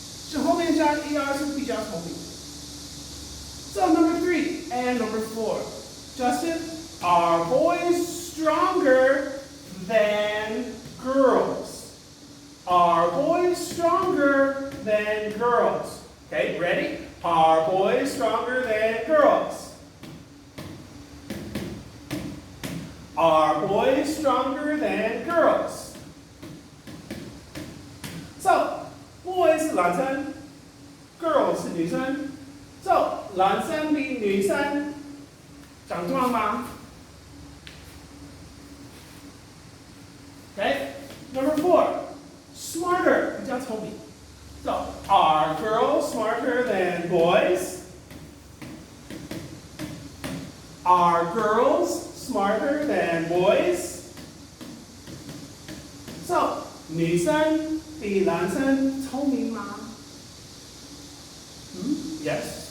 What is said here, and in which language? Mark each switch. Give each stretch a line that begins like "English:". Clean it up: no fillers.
Chinese: 这后面加 er 是比较聪明的。
English: So number 3 and number 4. Justin, are boys stronger than girls? Are boys stronger than girls? Okay, ready? Are boys stronger than girls? Are boys stronger than girls?
Chinese: So, boys 是男生 ，girls 是女生。 So, 男生比女生长壮吗 ？
English: Okay, number 4.
Chinese: Smarter 比较聪明。
English: So, are girls smarter than boys? Are girls smarter than boys?
Chinese: So, 女生比男生聪明吗？Yes?